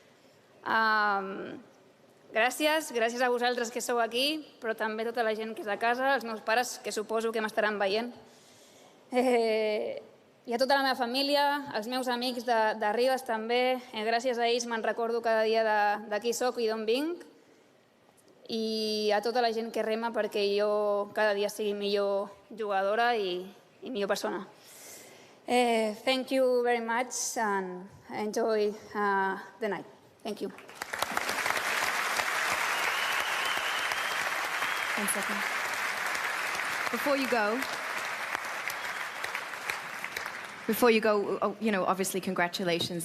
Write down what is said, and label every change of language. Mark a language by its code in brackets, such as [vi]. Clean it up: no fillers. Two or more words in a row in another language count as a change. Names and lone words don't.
[ca] Gràcies a vosaltres que sou aquí, però també a tota la gent que és a casa, els meus pares, que suposo que m'estaran veient. I a tota la meva família, als meus amics de Ribes també, gràcies a ells me'n recordo cada dia de qui soc i d'on vinc, i a tota la gent que rema perquè jo cada dia sigui millor jugadora i millor persona. [en] Thank you very much and enjoy the night. Thank you. 10 seconds. Before you go, you know, obviously, congratulations.